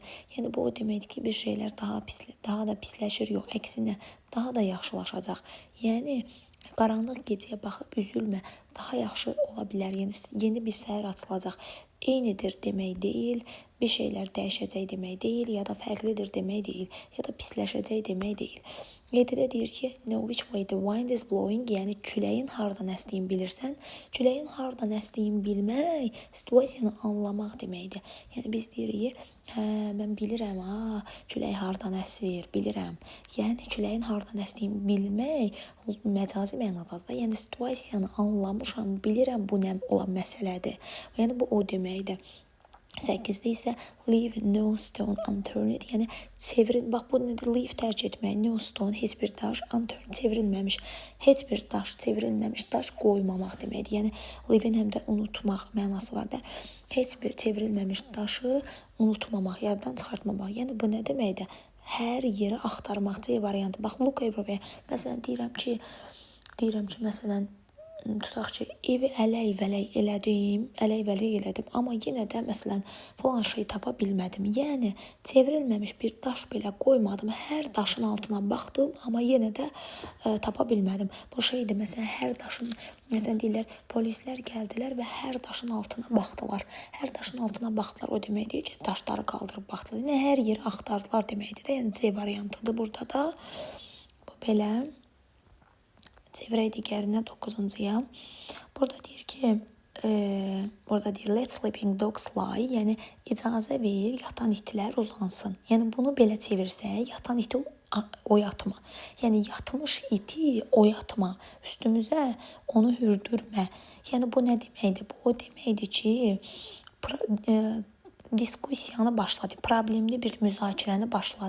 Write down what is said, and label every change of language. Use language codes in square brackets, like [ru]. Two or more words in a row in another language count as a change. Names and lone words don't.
[az] Yəni bu o deməkdir ki, bir şeylər daha da pisləşir, yox, əksinə daha da yaxşılaşacaq. Yəni qaranlıq gecəyə baxıb üzülmə, daha yaxşı ola bilər. Yəni yeni bir səhər açılacaq. Eynidir demək deyil, bir şeylər dəyişəcək demək deyil, ya da fərqlidir demək deyil, ya da pisləşəcək demək deyil. 7-də deyir ki, [en] know which way the wind is blowing, [az] yəni küləyin hardan əsdiyini bilirsən. Küləyin hardan əsdiyini bilmək, situasiyanı anlamaq deməkdir. Yəni biz deyirik, mən bilirəm, külək hardan əsir, bilirəm. Yəni küləyin hardan əsdiyini bilmək məcazi mənadadır da. Yəni situasiyanı anlamışam, bilirəm bu nə olan məsələdir. Yəni bu o deməkdir. 8-də isə [en] leave no stone unturned, [az] yəni bax bu nədir? Leave tərk etmək, [en] no stone, [az] heç bir daş, unturned, çevrilməmiş, heç bir daş, çevrilməmiş daş qoymamaq deməkdir. Yəni leave-in həm də unutmaq mənası var da. Heç bir çevrilməmiş daşı unutmamaq, yaddan çıxartmamaq. Yəni bu nə deməkdir? Hər yeri axtarmaq C variantı. [en] Bax look everywhere. [az] Məsələn deyirəm ki, məsələn tutaq ki, evi ələk-vələk elədim, amma yenə də məsələn falan şey tapa bilmədim. Yəni çevrilməmiş bir daş belə qoymadım. Hər daşın altına baxdım, amma yenə də tapa bilmədim. Bu şeydir, məsələn hər daşın, məsələn deyirlər, polislər gəldilər və hər daşın altına baxdılar. Hər daşın altına baxdılar, o deməkdir ki, daşları qaldırıb baxdılar. Yəni hər yeri axtardılar deməkdir də. Yəni C variantıdır burada da. Bu belə. Çevirək digərinə 9-cuya. Burada deyir ki, [en] let sleeping dogs lie, [az] yəni icazə ver, yatan itlər uzansın. Yəni bunu belə çevirsək, yatan iti oyatma. Yəni yatmış iti oyatma, üstümüzə onu hürdürmə. Yəni bu nə deməkdir? Bu o deməkdir ki, diskusiyanı başladı, problemli bir müzakirəni başladı.